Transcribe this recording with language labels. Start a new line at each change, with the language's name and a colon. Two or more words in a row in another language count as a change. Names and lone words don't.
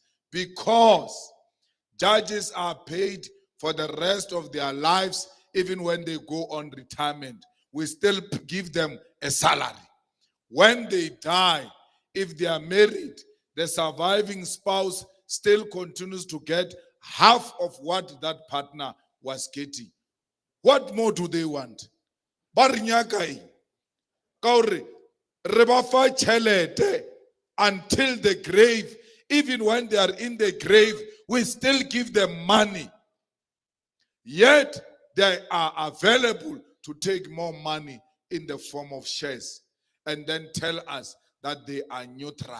English: Because judges are paid for the rest of their lives, even when they go on retirement. We still give them a salary. When they die, if they are married, the surviving spouse still continues to get half of what that partner was getting. What more do they want?
Southern Sotho: Ba re nyaka eng? Ka hore re ba fa tšhelete
English: until the grave. Even when they are in the grave, we still give them money. Yet they are available to take more money in the form of shares and then tell us that they are neutral.